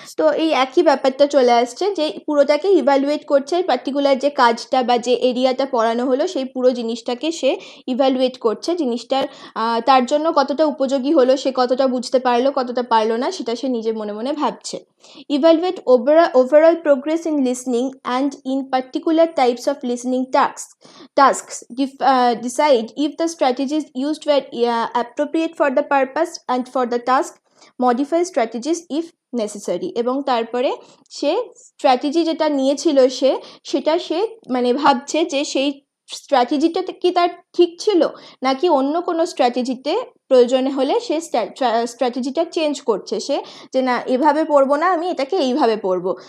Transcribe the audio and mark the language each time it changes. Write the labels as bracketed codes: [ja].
[bn] তো এই একই ব্যাপারটা চলে আসছে, যে পুরোটাকে ইভ্যালুয়েট করছে, পার্টিকুলার যে কাজটা বা যে এরিয়াটা পড়ানো হলো সেই পুরো জিনিসটাকে সে ইভ্যালুয়েট করছে, জিনিসটার তার জন্য কতটা উপযোগী হলো, সে কতটা বুঝতে পারলো, কতটা পারলো না, সেটা সে নিজে মনে মনে ভাবছে। [en] Evaluate overall progress in listening and in particular types of listening tasks. Decide if the strategies used were appropriate for the purpose and for the task. Modify strategies if necessary. [bn] এবং তারপরে সে স্ট্র্যাটেজি যেটা নিয়েছিল সেটা সে মানে ভাবছে যে সেই স্ট্র্যাটেজিটা কি তার ঠিক ছিল, নাকি অন্য কোনো স্ট্র্যাটেজিতে প্রয়োজনে হলে সে স্ট্র্যাটেজিটা চেঞ্জ করছে, সে যে না এভাবে পড়বো না, আমি এটাকে এইভাবে পড়বো।